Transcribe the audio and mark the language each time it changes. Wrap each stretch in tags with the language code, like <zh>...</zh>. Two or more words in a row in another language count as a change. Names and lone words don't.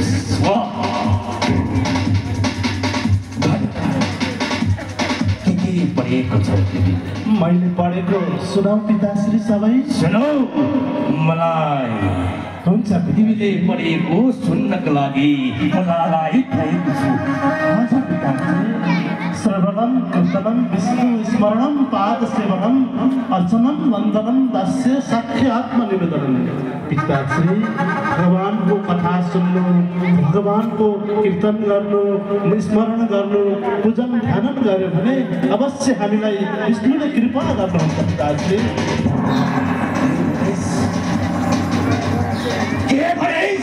<ne>के पढेको छौ तिमी? मैले पढेको सुनाऊ पिताश्री सबै। सुनौ मलाई। हुन्छ तिमीले पढेको सुन्नको लागि मलाई भएको छु। हजुर पिताश्री।</ne> <sa>श्रवणं कीर्तनं विष्णु स्मरणं पाद सेवनं अर्चनं वन्दनं दास्य साख्य आत्मनिवेदनं।</sa> <ne>पिताश्री, भगवानको कथा सुन्नु, भगवानको कीर्तन गर्नु, स्मरण गर्नु, पूजन ध्यान गर्यो भने अवश्य हामीलाई विष्णुले कृपा गर्नुहुन्छ पिताश्री। के भनिस्?</ne>